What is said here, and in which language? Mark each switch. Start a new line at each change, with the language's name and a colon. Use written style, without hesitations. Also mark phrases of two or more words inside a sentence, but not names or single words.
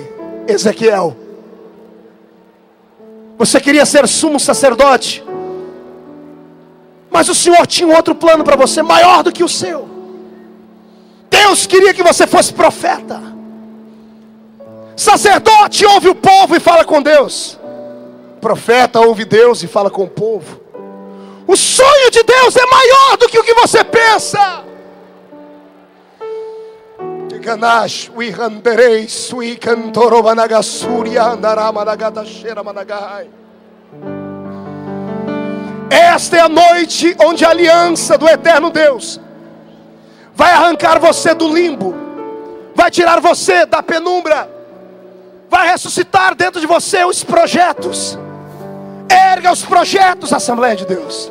Portuguese: Ezequiel, você queria ser sumo sacerdote, mas o Senhor tinha um outro plano para você, maior do que o seu. Deus queria que você fosse profeta. Sacerdote ouve o povo e fala com Deus. Profeta ouve Deus e fala com o povo. O sonho de Deus é maior do que o que você pensa. Ganash, we handerei, sui cantoro managasuria, andarama nagadashera managai. Esta é a noite onde a aliança do eterno Deus vai arrancar você do limbo, vai tirar você da penumbra, vai ressuscitar dentro de você os projetos. Erga os projetos, Assembleia de Deus.